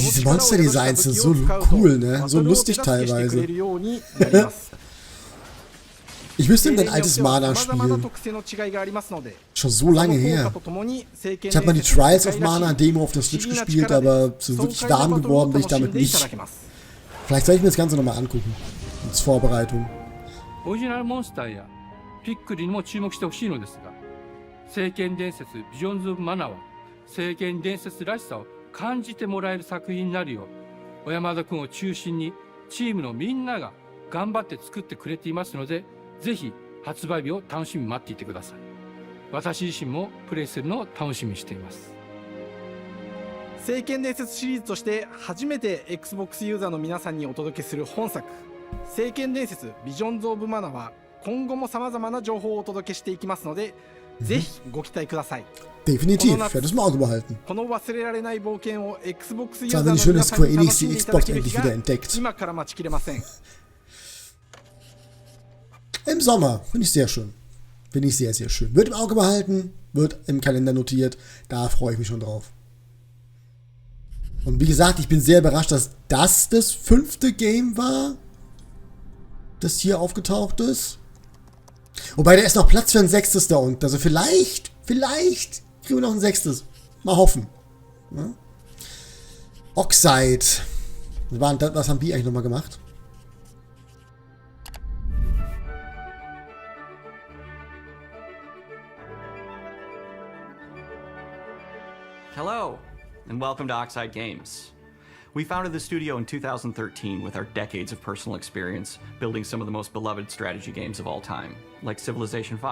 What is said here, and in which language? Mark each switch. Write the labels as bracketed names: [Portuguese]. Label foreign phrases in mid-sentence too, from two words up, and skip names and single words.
[German] Diese Monster-Designs sind so cool, ne? So lustig teilweise. Ich müsste ein altes Mana spielen. Schon so lange her. Ich habe mal die Trials of Mana Demo auf der Switch gespielt, aber so wirklich warm geworden bin ich damit nicht. Vielleicht soll ich mir das Ganze nochmal angucken. Als Vorbereitung. [Japanese] オリジナルモンスターやピックリにも注目してほしいのですが、聖剣伝説ビジョンズ・オブ・マナは聖剣伝説らしさを感じてもらえる作品になるよう、小山田君を中心にチームのみんなが頑張って作ってくれていますので、ぜひ発売日を楽しみに待っていてください。私自身もプレイするのを楽しみにしています。聖剣伝説シリーズとして初めて Xbox ユーザーの皆さんにお届けする本作聖剣伝説ビジョンズ・オブ・マナは今後も様々な情報をお届けしていきますので、ぜひご期待ください。 [German] Definitiv, ich werde das im Auge behalten. [Japanese] この忘れられない冒険を Xbox ユー [German] Zwar [Japanese] ザー [German] finde [Japanese] の [German] ich schön, [Japanese] 皆 [German] dass [Japanese] さん [German] Square [Japanese] に楽 [German] Enix [Japanese] しん [German] die [Japanese] でいただ [German] Xbox [Japanese] ける [German] endlich [Japanese] 日 [German] wieder [Japanese] が [German] entdeckt. [Japanese] 今から待ちきれません。 [German] Im Sommer, finde ich sehr schön. Finde ich sehr, sehr schön. Wird im Auge behalten, wird im Kalender notiert. Da freue ich mich schon drauf. Und wie gesagt, ich bin sehr überrascht, dass das 5. Game war, das hier aufgetaucht ist. Wobei, da ist noch Platz für ein 6. da unten. Also vielleicht kriegen wir noch ein 6. Mal hoffen. Ja? Oxide. Was haben die eigentlich nochmal gemacht? [English] Hello, and welcome to Oxide Games. We founded the studio in 2013 with our decades of personal experience building some of the most beloved strategy games of all time, like Civilization V.